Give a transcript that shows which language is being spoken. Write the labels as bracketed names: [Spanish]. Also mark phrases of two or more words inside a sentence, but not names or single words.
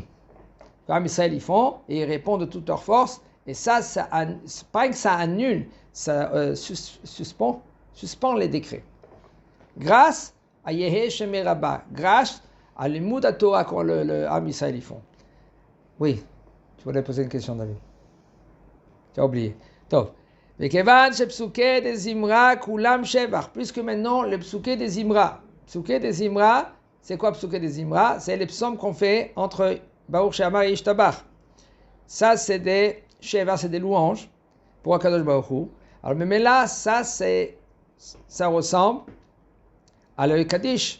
[French] Quand Israël ils font, et ils répondent de toute leur force, et ça pas que ça annule, ça suspend les décrets. Grâce à [Aramaic] יהא שמיה רבא, [French] grâce à l'Imoud à Torah quand le [Hebrew] עם ישראל [French] ils font. Oui, tu voulais poser une question, David. Tu as oublié. Tov. [Hebrew] וכיון שפסוקי דזמרא כולם שבח. [French] Plus que maintenant, le psuke de Zimra. Psuke de Zimra, c'est quoi psuke de Zimra? C'est les psaumes qu'on fait entre Baruch She'amar et Yishtabach. Ça, c'est des shevach, c'est des louanges pour [Hebrew] הקדוש ברוך הוא. [French] Alors, mais là, ça ressemble à le Kaddish.